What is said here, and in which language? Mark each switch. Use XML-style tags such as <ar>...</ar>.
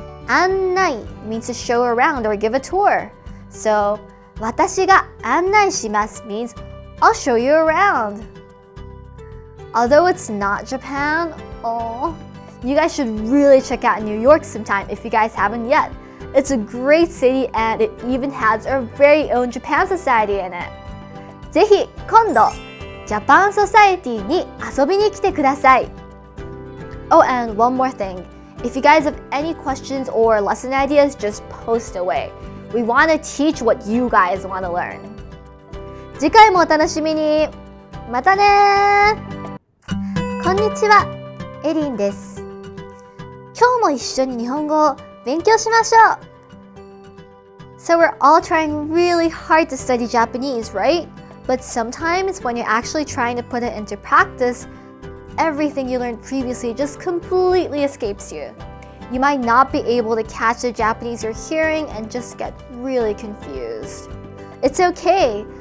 <en>annai means to show around or give a tour. So,</en> <ja>私が案内します</ja> <en>means I'll show you around. Although it's not Japan, you guys should really check out New York sometime if you guys haven't yet. It's a great city and it even has our very own Japan Society in it.</en> <ja>ぜひ今度ジャパンソサエティに遊びに来てください。</ja> <en>Oh, and one more thing. If you guys have any questions or lesson ideas, just post away. We want to teach what you guys want to learn.</en> <ja>次回もお楽しみに。またねー。こんにちは、エリンです。今日も一緒に日本語を勉強しましょう。</ja> <en>So we're all trying really hard to study Japanese, right? But sometimes when you're actually trying to put it into practice, everything you learned previously just completely escapes you. You might not be able to catch the Japanese you're hearing and just get really confused. It's okay.</en>